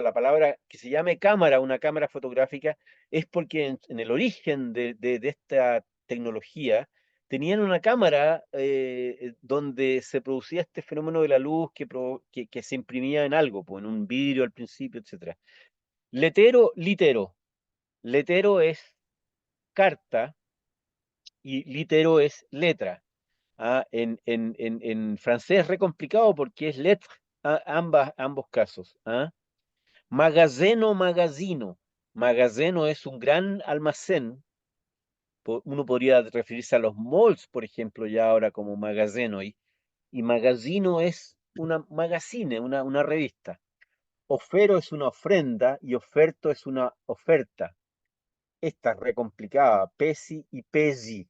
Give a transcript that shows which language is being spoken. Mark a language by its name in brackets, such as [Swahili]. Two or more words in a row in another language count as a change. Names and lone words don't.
[Spanish] La palabra que se llame cámara, una cámara fotográfica, es porque en el origen de esta tecnología tenían una cámara donde se producía este fenómeno de la luz que se imprimía en algo, pues, en un vidrio al principio, etcétera. Letero, litero. Letero es carta y litero es letra. ¿Ah? En francés es re complicado porque es lettre, ambos casos. ¿Ah? Magazeno, magazino. Magazeno es un gran almacén. Uno podría referirse a los malls, por ejemplo, ya ahora como magazeno. Y magazino es una magazine, una revista. Ofero es una ofrenda y oferto es una oferta. Esta es re complicada, pesi y pesi.